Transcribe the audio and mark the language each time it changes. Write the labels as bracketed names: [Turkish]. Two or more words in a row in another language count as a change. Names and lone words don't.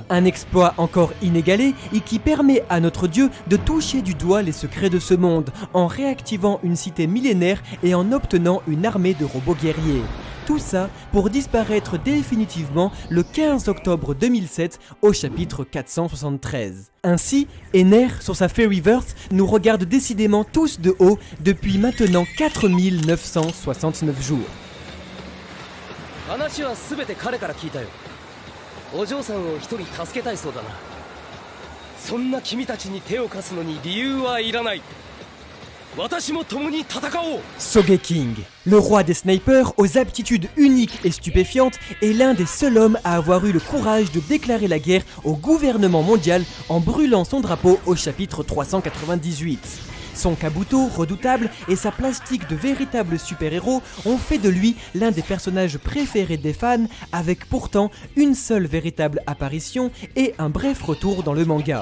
[French] Un exploit encore inégalé et qui permet à notre dieu de toucher du doigt les secrets de ce monde, en réactivant une cité millénaire et en obtenant une armée de robots guerriers. Tout ça pour disparaître définitivement le 15 octobre 2007 au chapitre 473. Ainsi, Ener, sur sa Fairyverse, nous regarde décidément tous de haut depuis maintenant 4969 jours. [Japanese] 話は全て彼から聞いたよ。お嬢さんを一人助けたいそうだな。そんな君たちに手を貸すのに理由はいらない。私も共に戦おう。 [French] Sogeking, le roi des snipers aux aptitudes uniques et stupéfiantes, est l'un des seuls hommes à avoir eu le courage de déclarer la guerre au gouvernement mondial en brûlant son drapeau au chapitre 398. Son kabuto redoutable et sa plastique de véritable super-héros ont fait de lui l'un des personnages préférés des fans, avec pourtant une seule véritable apparition et un bref retour dans le manga.